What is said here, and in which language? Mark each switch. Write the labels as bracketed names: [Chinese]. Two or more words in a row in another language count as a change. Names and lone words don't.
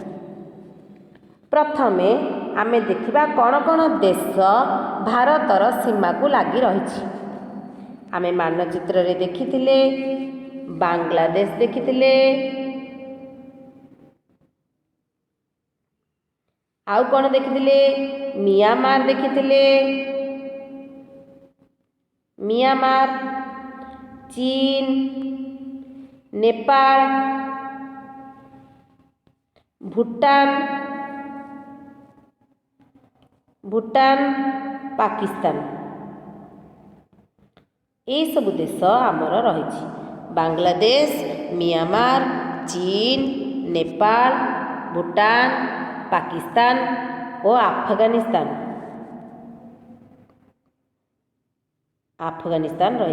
[Odia] ପ୍ରଥମେ ଆମେ ଦେଖିବା କଉଣ କଉଣ ଦେଶ ଭାରତର ସୀମା କୁ ଲାଗି ରହିଛି। ଆମେ ମାନଚିତ୍ର ରେ ଦେଖିଥିଲେ ବାଂଲାଦେଶ ଦେଖିଥିଲେ, ଆଉ କଉଣ ଦେଖିଥିଲେ ମ୍ୟାଁମାର ଦେଖିଥିଲେ। म्यांमार, चीन, नेपाल, भूटान, ପାକିସ୍ତାନ, ଏ ସବୁ ଦେଶ ଆମର ରହି। ବାଂଲାଦେଶ, ମ୍ୟାଁମାର, ଚୀନ, ନେପାଳ, ଭୁଟାନ, ପାକିସ୍ତାନ ଔର ଆଫଗାନିସ୍ତାନ ରହି।